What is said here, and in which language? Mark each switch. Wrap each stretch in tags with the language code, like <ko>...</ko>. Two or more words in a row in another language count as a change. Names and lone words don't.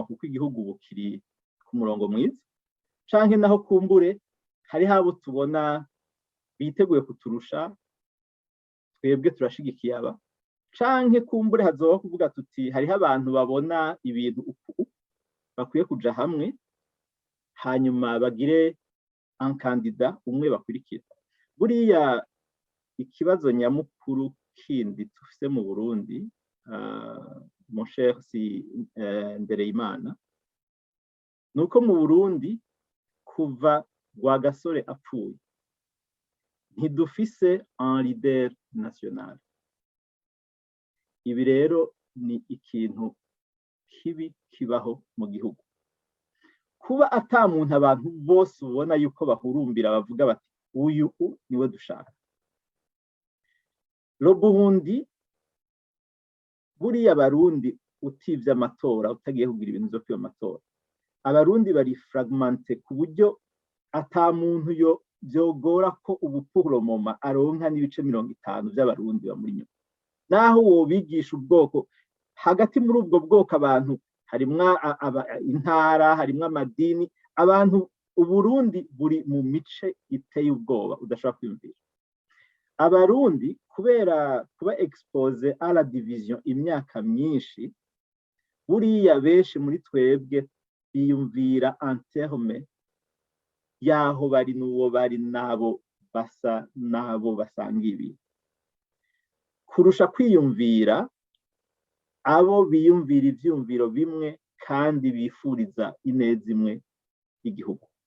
<rn>kuko igihugu bukiri ku murongo mwiza, canke naho kumbure hari habo tubona biteguye kuturusha twebwe turashigikiye aba, canke kumbure hazoba kuvuga tuti hariho abantu babona ibintu uku bakwiye kuja hamwe hanyuma bagire</rn> <fr>un candidat</fr> <rn>umwe bakurikira. Buriya ikibazo nyamukuru kindi tufise mu Burundi,</rn> <fr>mon cher</fr> <rn>Ndereyimana, nuko mu Burundi kuva Rwagasore apfuye ntidufise</rn> <fr>un leader national.</fr> <rn>Ibi rero ni ikintu kibi kibaho mu gihugu. Kuba ata muntu abantu bose ubona yuko bahurumbira bavuga bati uyu niwe dushaka. Lo Burundi buriya Abarundi utivye amatora utagiye kugira ibintu vyo kwiyo matora, Abarundi bari fragmenté ku buryo ata muntu yo vyogora ko ubu</rn> <fr>pour le moment</fr> <rn>aronka n'ibice 50 vy'Abarundi bamuri nyuma. Naho wobigisha ubwoko hagati muri ubwo bwoko abantu harimwa intara, harimwa amadini, abantu Uburundi buri mu mice iteye ubwoba udashobora kwiyumvira. Abarundi kubera kuba</rn> <fr>expose à la division</fr> <rn>imyaka myinshi, buriya benshi muri twebwe biyumvira</rn> <fr>en terme</fr> <rn>yaho bari n'uwo bari nabo basa nabo basangiye, kurusha kwiyumvira abo biyumvira ivyumviro bimwe kandi bifuriza ineza imwe igihugu.</rn>